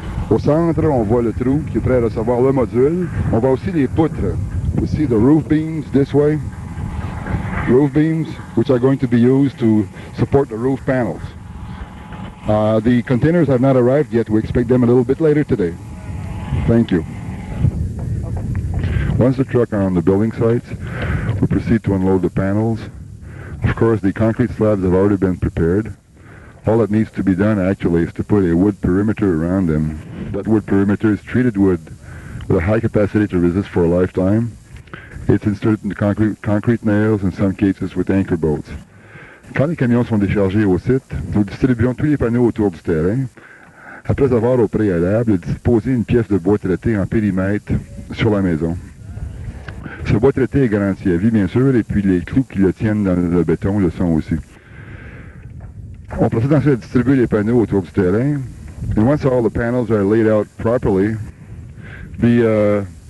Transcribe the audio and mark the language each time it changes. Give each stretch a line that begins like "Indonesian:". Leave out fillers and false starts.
French: Au centre, on voit le trou qui est prêt à recevoir le module. On voit aussi les poutres.
English: You see the roof beams this way. Roof beams, which are going to be used to support the roof panels. The containers have not arrived yet. We expect them a little bit later today. Thank you. Once the truck are on the building sites, we proceed to unload the panels. Of course, the concrete slabs have already been prepared. All that needs to be done actually is to put a wood perimeter around them. That wood perimeter is treated wood with a high capacity to resist for a lifetime. It's inserted into concrete nails, in some cases with anchor bolts.
French: Quand les camions sont déchargés au site, nous distribuons tous les panneaux autour du terrain. Après avoir au préalable disposé une pièce de bois traité en périmètre sur la maison. Ce bois traité est garanti à vie, bien sûr, et puis les clous qui le tiennent dans le béton le sont aussi. On procède ensuite à distribuer les panneaux autour du terrain.
English: And once all the panels are laid out properly, the